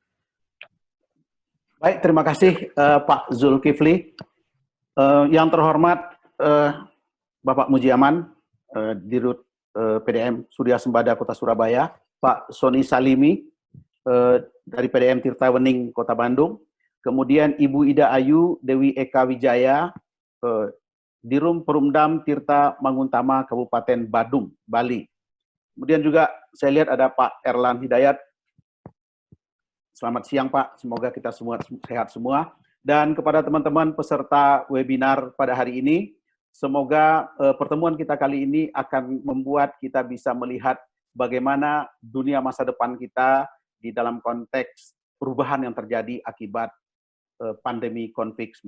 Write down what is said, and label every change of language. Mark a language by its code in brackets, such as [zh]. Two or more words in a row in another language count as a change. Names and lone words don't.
[id] Baik, terima kasih Pak Zulkifli. Yang terhormat Bapak Mujiaman, Dirut PDM Surya Sembada Kota Surabaya, Pak Soni Salimi dari PDM Tirta Wening Kota Bandung, kemudian Ibu Ida Ayu Dewi Eka Wijaya, Dirum Perumdam Tirta Manguntama Kabupaten Badung, Bali. Kemudian juga saya lihat ada Pak Erlan Hidayat. Selamat siang Pak, semoga kita semua sehat semua. Dan kepada teman-teman peserta webinar pada hari ini, semoga pertemuan kita kali ini akan membuat kita bisa melihat bagaimana dunia masa depan kita di dalam konteks perubahan yang terjadi akibat pandemi COVID-19.